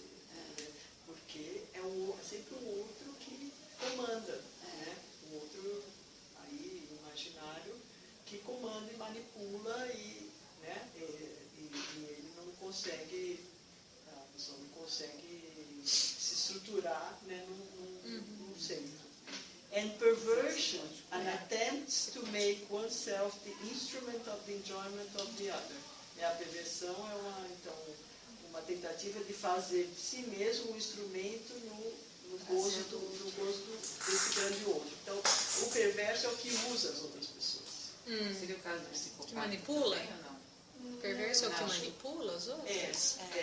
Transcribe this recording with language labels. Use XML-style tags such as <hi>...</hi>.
<pt>Né, porque é sempre o outro que comanda. Né? O outro aí imaginário que comanda e manipula e, né, e ele não consegue, a pessoa não consegue se estruturar, né, num centro.</pt> <en>And perversion, an attempt to make oneself the instrument of the enjoyment of the other.</en> <pt>A perversão é uma tentativa de fazer de si mesmo um instrumento no gosto desse grande outro. Então, o perverso é o que usa as outras pessoas. Seria o caso do psicopata? Que manipula? Também, ou não? Perverso é o que manipula os outros?</pt>